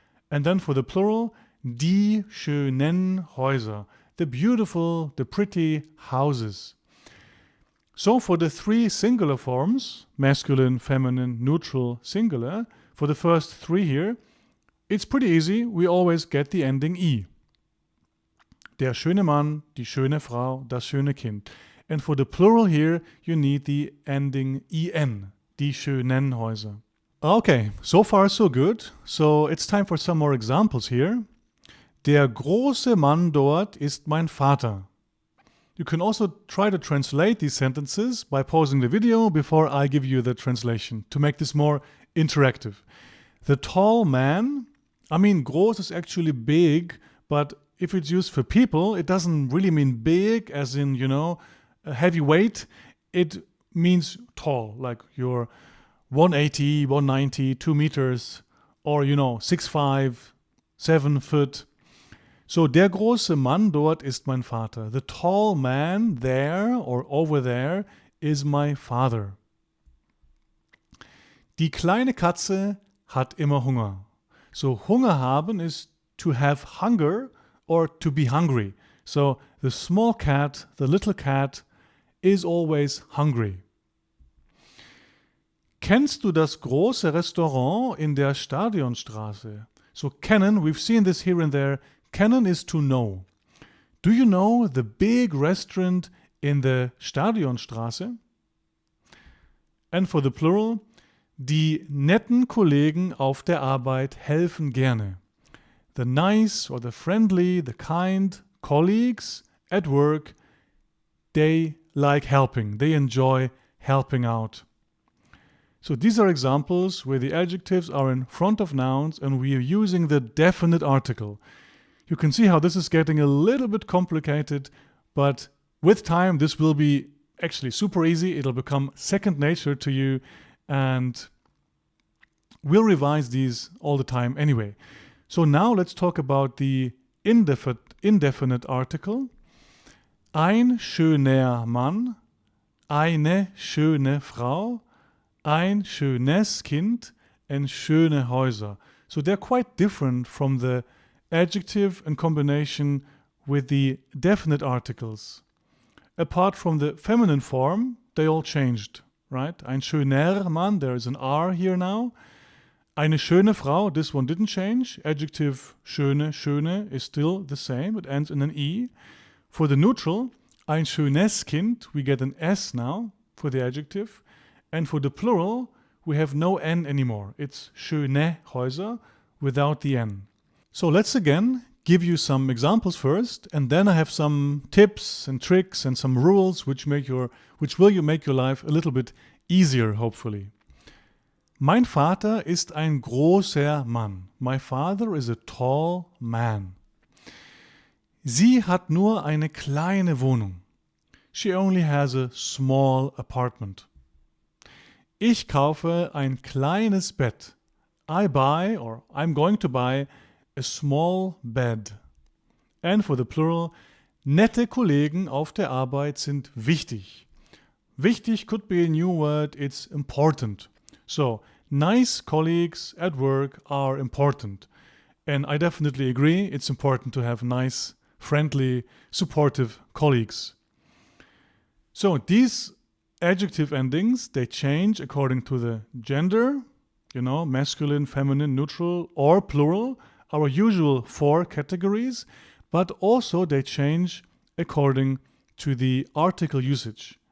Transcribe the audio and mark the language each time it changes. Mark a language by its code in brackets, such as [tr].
[en] And then for the plural, [de] die schönen Häuser, [en] the beautiful, the pretty houses. So for the three singular forms, masculine, feminine, neutral, singular, for the first three here, it's pretty easy. We always get the ending I. [de] Der schöne Mann, die schöne Frau, das schöne Kind. [en] And for the plural here, you need the ending en, [de] die schönen Häuser. [en] Okay, so far so good. So it's time for some more examples here. [de] Der große Mann dort ist mein Vater. [en] You can also try to translate these sentences by pausing the video before I give you the translation to make this more interactive. The tall man, groß is actually big, but if it's used for people, it doesn't really mean big as in, a heavy weight. It means tall, like you're 180, 190, 2 meters, or 6'5", 7 foot. [de] So, der große Mann dort ist mein Vater. [en] The tall man there or over there is my father. [de] Die kleine Katze hat immer Hunger. [en] So, Hunger haben is to have hunger or to be hungry. So, the small cat, the little cat, is always hungry. [de] Kennst du das große Restaurant in der Stadionstraße? [en] So, kennen, we've seen this here and there. Kennen is to know. Do you know the big restaurant in the Stadionstraße? And for the plural, [de] die netten Kollegen auf der Arbeit helfen gerne. [en] The nice or the friendly, the kind colleagues at work, they like helping. They enjoy helping out. So these are examples where the adjectives are in front of nouns and we are using the definite article. You can see how this is getting a little bit complicated, but with time this will be actually super easy. It'll become second nature to you, and we'll revise these all the time anyway. So now let's talk about the indefinite article. [de] Ein schöner Mann, eine schöne Frau, ein schönes Kind, and schöne Häuser. [en] So they're quite different from the adjective in combination with the definite articles. Apart from the feminine form, they all changed, right? [de] Ein schöner Mann, [en] there is an R here now. [de] Eine schöne Frau, [en] this one didn't change. Adjective schöne, schöne is still the same. It ends in an E. For the neutral, ein schönes Kind, we get an S now for the adjective. And for the plural, we have no N anymore. It's schöne Häuser without the N. So let's again give you some examples first, and then I have some tips and tricks and some rules which make your life a little bit easier, hopefully. [de] Mein Vater ist ein großer Mann. [en] My father is a tall man. [de] Sie hat nur eine kleine Wohnung. [en] She only has a small apartment. [de] Ich kaufe ein kleines Bett. [en] I buy, or I'm going to buy, a small bed. And for the plural, [de] nette Kollegen auf der Arbeit sind wichtig. [en] Wichtig could be a new word, it's important. So, nice colleagues at work are important. And I definitely agree, it's important to have nice, friendly, supportive colleagues. So, these adjective endings, they change according to the gender, masculine, feminine, neutral, or plural, our usual 4 categories, but also they change according to the article usage.